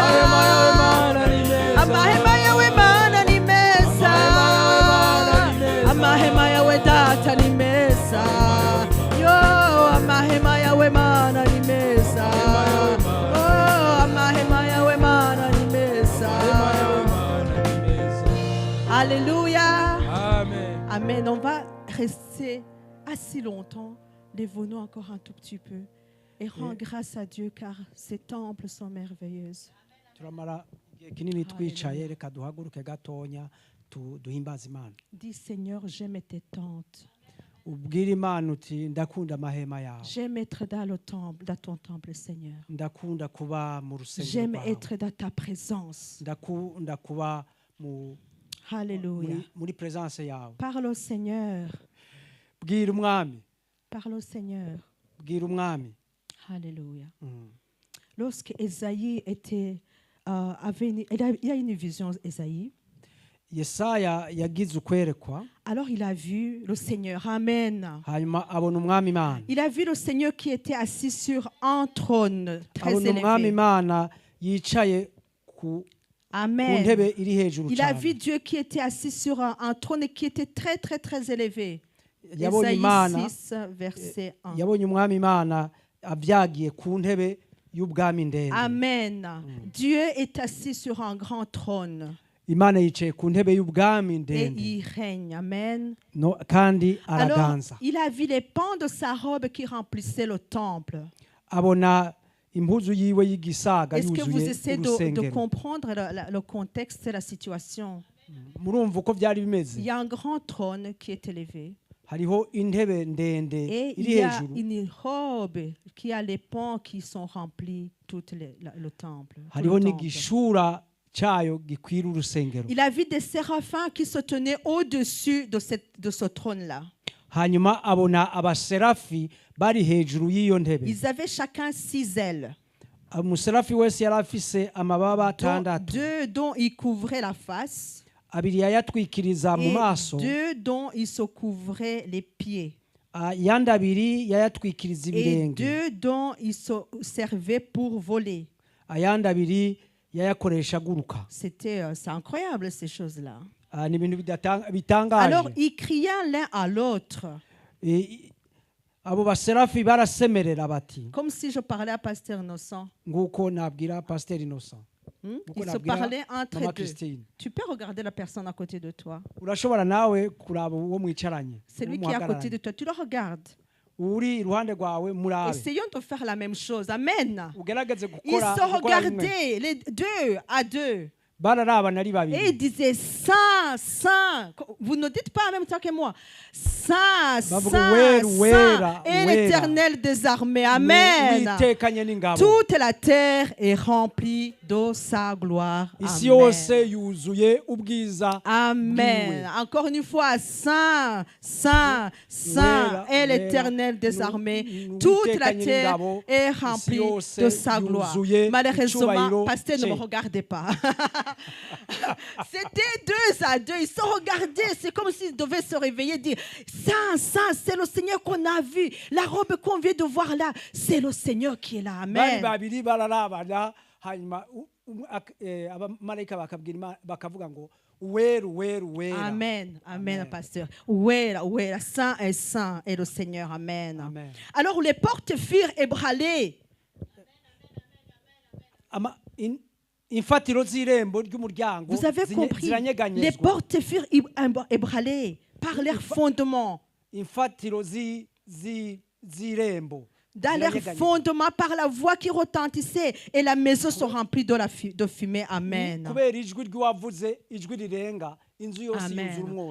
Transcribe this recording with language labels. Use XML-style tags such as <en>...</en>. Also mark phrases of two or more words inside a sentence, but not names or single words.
<rn>Amahema yawe mana ni meza. Amahema yawe data ni meza. Yo, amahema yawe mana ni meza. Oh, amahema yawe mana ni meza. Alléluia. Amen. Amen.</rn> <fr>On va rester assis longtemps. Lève-nous encore un tout petit peu. Et rends grâce à Dieu car ces temples sont merveilleuses.</fr> <rn>turamara igihe kinini twicaye reka duhaguruke gatonya duhimbaze Imana.</rn> <fr>Dis Seigneur, j'aime tes tentes.</fr> <rn>ubwira Imana uti ndakunda amahema yawe.</rn> <fr>J'aime être dans le temple, dans ton temple, Seigneur.</fr> <rn>ndakunda kuba mu rusengero</rn> <fr>J'aime</fr> <rn>rwawe.</rn> <fr>être dans ta présence.</fr> <rn>ndakunda kuba mu Alléluia. muri présence yawe.</rn> <fr>Parle au Seigneur.</fr> <rn>bwira umwami.</rn> <fr>Parle au Seigneur.</fr> <rn>bwira umwami. Alléluia.</rn> <fr>Lorsque Ésaïe était, il a une vision, Ésaïe.</fr> <rn>Yesaya yagize ukwerekwa.</rn> <fr>Alors il a vu le Seigneur. Amen.</fr> <rn>hanyuma abona umwami Imana.</rn> <fr>Il a vu le Seigneur qui était assis sur un trône très</fr> <rn>abona umwami</rn> <fr>élevé.</fr> <rn>Imana yicaye ku Amen. ntebe iri hejuru</rn> <fr>Il a</fr> <rn>cyane.</rn> <fr>vu Dieu qui était assis sur un trône qui était très très très élevé.</fr> <rn>yabonye Ésaïe Imana</rn> <fr>6, verset 1.</fr> <rn>yabonye umwami Imana abyagiye ku ntebe y'ubwami ndende. Amen.</rn> <fr>Dieu est assis sur un grand trône.</fr> <rn>Imana yicaye ku ntebe y'ubwami</rn> <fr>Et</fr> <rn>ndende.</rn> <fr>il règne. Amen.</fr> <rn>No, kandi</rn> <fr>Alors,</fr> <rn>araganza.</rn> <fr>il a vu les pans de sa robe qui remplissaient le temple.</fr> <rn>abona impuzu yiwe y'igisaga</rn> <fr>Est-ce que vous</fr> <rn>yuzuye</rn> <fr>essayez de</fr> <rn>urusengero.</rn> <fr>comprendre le contexte et la situation?</fr> <rn>murumva uko byari bimeze.</rn> <fr>Il y a un grand trône qui est élevé.</fr> <rn>hariho intebe ndende</rn> <fr>Et il</fr> <rn>iri</rn> <fr>y a</fr> <rn>hejuru.</rn> <fr>une robe qui a les pans qui sont remplis tout le temple. tout</fr> <rn>hariho</rn> <fr>le temple.</fr> <rn>n'igishura cyayo gikwira urusengero.</rn> <fr>Il a vu des séraphins qui se tenaient au-dessus de ce trône-là.</fr> <rn>hanyuma abona abaserafi bari hejuru y'iyo ntebe.</rn> <fr>Ils avaient chacun 6 ailes.</fr> <rn>umuserafi wese yari afise amababa atandatu.</rn> <fr>2 dont il couvrait la face.</fr> <rn>abiri yayatwikiriza mu</rn> <fr>Et</fr> <rn>maso.</rn> <fr>2 dont il se couvrait les pieds.</fr> <rn>yandi abiri yayatwikiriza</rn> <fr>Et</fr> <rn>ibirenge.</rn> <fr>2 dont il se servait pour voler.</fr> <rn>ayandi abiri yayakoresha aguruka.</rn> <fr>C'est incroyable ces choses-là.</fr> <rn>ni ibintu bitangaje.</rn> <fr>Alors ils criaient l'un à l'autre.</fr> <rn>abo baserafi barasemerera bati.</rn> <fr>Comme si je parlais à Pasteur Innocent.</fr> <rn>nguko nabwira Pasteur Innocent.</rn> <fr>Ils se parlaient entre eux. Tu peux regarder la personne à côté de toi.</fr> <rn>urashobora nawe kuraba uwo mwicaranye.</rn> <fr>Celui qui est à côté de toi, tu le regardes.</fr> <rn>uri iruhande rwawe murabe.</rn> <fr>Essayons de faire la même chose. Amen.</fr> <rn>ugerageze</rn> <fr>Ils</fr> <rn>gukora</rn> <fr>se regardaient, les deux à deux.</fr> <rn>bararabana ari babiri.</rn> <fr>Et ils disaient, Saint, Saint, Saint. Vous ne dites pas en même temps que moi. Saint,</fr> <rn>Bavuga</rn> <fr>Saint,</fr> <rn>uwera,</rn> <fr>Saint</fr> <rn>uwera,</rn> <fr>est</fr> <rn>uwera.</rn> <fr>l'Éternel des armées. Amen.</fr> <rn>Uwitekanye n'ingabo.</rn> <fr>Toute la terre est remplie de sa gloire.</fr> <rn>Isi Amen. yose yuzuye ubwiza Amen. bwiwe.</rn> <fr>Encore une fois, Saint, Saint, Saint est l'Éternel des armées. Toute la terre est remplie de sa gloire. Malheureusement, pasteur, ne me regardez pas. C'était 2 à 2. Ils se regardaient. C'est comme s'ils devaient se réveiller et dire, Saint, Saint, c'est le Seigneur qu'on a vu. La robe qu'on vient de voir là, c'est le Seigneur qui est là. Amen.</fr> <rn>babiri bararabana hanyuma abamarayika bakavuga ngo uwera uwera uwera. Amen, amen, pasteur. Uwera, uwera,</rn> <fr>saint est le Seigneur. Amen. Amen. Alors les portes furent ébranlées.</fr> <rn>Imfatiro z'irembo ry'umuryango</rn> <fr>Vous avez compris, les portes furent ébranlées par leurs fondements.</fr> <rn>Imfatiro z'irembo.</rn> <fr>Dans leurs fondements, par la voix qui retentissait, et la maison se remplit de fumée. Amen. Amen.</fr>